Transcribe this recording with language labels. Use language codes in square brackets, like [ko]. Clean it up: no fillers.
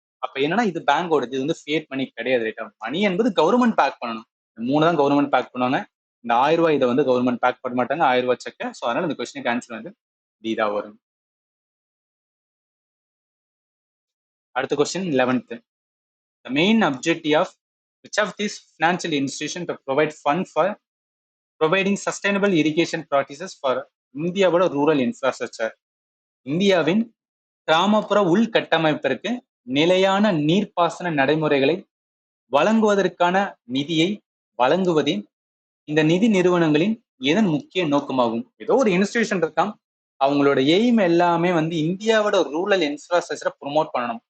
[ta] அப்ப என்னன்னா இது பேங்கோட இது வந்து ஃபியட் மணி கிடையாது ரைட்டா. மணி என்பது கவர்மெண்ட் பேக் பண்ணணும். 3 தான் கவர்மெண்ட் பேக் பண்ணுவாங்க. இந்த 1000 ரூபாய் இதை வந்து கவர்மெண்ட் பேக் பண்ண மாட்டாங்க. 1000 ரூபாய் செக். ஸோ அதனால இந்த கொஸ்டினுக்கு ஆன்சர் வந்து டி தான் வரும். அடுத்த question 11th. [en] The main objective of which of these financial institution to provide fund for providing sustainable irrigation practices for [ta] இந்தியாவோட [en] Rural infrastructure. [ta] இந்தியாவின் கிராமப்புற உள்கட்டமைப்பிற்கு நிலையான நீர்ப்பாசன நடைமுறைகளை வழங்குவதற்கான நிதியை வழங்குவதே இந்த நிதி நிறுவனங்களின் எதன் முக்கிய நோக்கமாகும். ஏதோ ஒரு இன்ஸ்டிடியூஷன் இருக்கான். அவங்களோட எய்ம் எல்லாமே வந்து இந்தியாவோட ரூரல் இன்ஃப்ராஸ்ட்ரக்சரை ப்ரொமோட் பண்ணணும்.